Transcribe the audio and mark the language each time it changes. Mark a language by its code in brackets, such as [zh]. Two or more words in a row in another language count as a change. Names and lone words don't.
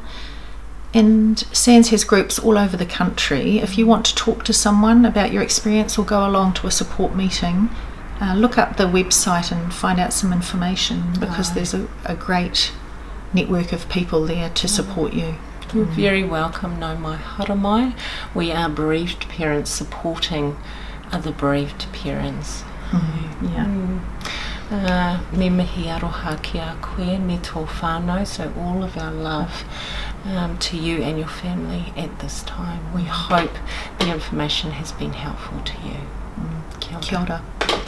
[en] And SANS has groups all over the country. If you want to talk to someone about your experience or go along to a support meeting, look up the website and find out some information, because there's a great network of people there to support you. You're very welcome, [mi] no mai haramai. [en] We are bereaved parents supporting other bereaved parents. [mi] Me mihi aroha ki a koe, me tō whānau, [en] so all of our love to you and your family at this time. We hope the information has been helpful to you. Kia ora. Kia ora.